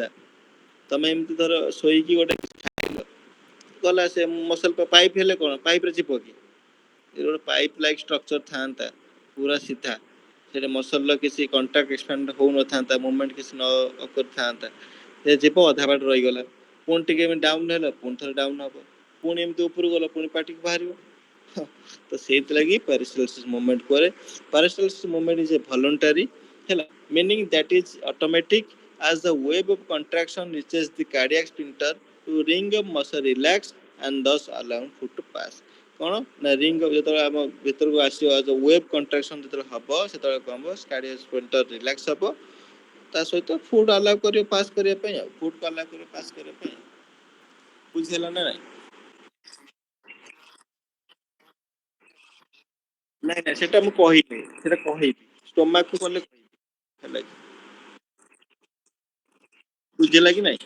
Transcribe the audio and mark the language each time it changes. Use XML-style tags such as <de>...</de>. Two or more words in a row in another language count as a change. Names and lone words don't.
<or>ତମେ ଏମିତି ଧର ଶୋଇକି ଗୋଟେ ଖାଇଲ, ଗଲା ସେ ମସଲ ପାଇପ୍ ହେଲେ କଣ, ପାଇପ ରେ ଯିବ କି, ଗୋଟେ</or> <en>pipe like structure</en> <or>ଥାନ୍ତା ପୁରା ସିଧା, ସେଟା ମସଲର କିଛି କଣ୍ଟାକ୍ଟ ଏକ୍ସପାଣ୍ଡ ହଉନଥାନ୍ତା, ମୁଭମେଣ୍ଟ କିଛି ନ କରିଥାନ୍ତା, ସେ ଯିବ ଅଧା ବାଟ ରହିଗଲା, ପୁଣି ଟିକେ ଡାଉନ ହେଲା, ପୁଣି ଥରେ ଡାଉନ ହବ, ପୁଣି ଏମିତି ଉପରକୁ ଗଲା, ପୁଣି ପାଟିକୁ ବାହାରିବ। ତ ସେଇଥିଲାଗି</or> <en>paralysis movement</en> <or>କରେ।</or> <en>paralysis movement is a voluntary ହେଲା, meaning that is automatic as the wave of contraction reaches the cardiac sphincter to ring of muscle relax and thus allowing food to pass।</en> <or>କଣ ନା ରିଙ୍ଗ ଯେତେବେଳେ ଆମ ଭିତରକୁ ଆସିବ,</or> <en>wave contraction</en> <or>ଯେତେବେଳେ ହବ, ସେତେବେଳେ କଣ ହବ,</or> <en>cardiac sphincter relax</en> <or>ହବ, ତା ସହିତ</or> <en>food allow</en> <or>କରିବ ପାସ୍ କରିବା ପାଇଁ, ଆଉ</or> <en>food allow</en> <or>କରିବ ପାସ୍ କରିବା ପାଇଁ। ବୁଝିହେଲା ନା ନାଇଁ? ନାଇଁ ନାଇଁ ସେଟା ମୁଁ କହିନି, ସେଟା କହିବି, ଷ୍ଟୋମାକ୍ କଲେ କହିବି ହେଲା କି, ବୁଝିହେଲା କି ନାଇଁ?</or>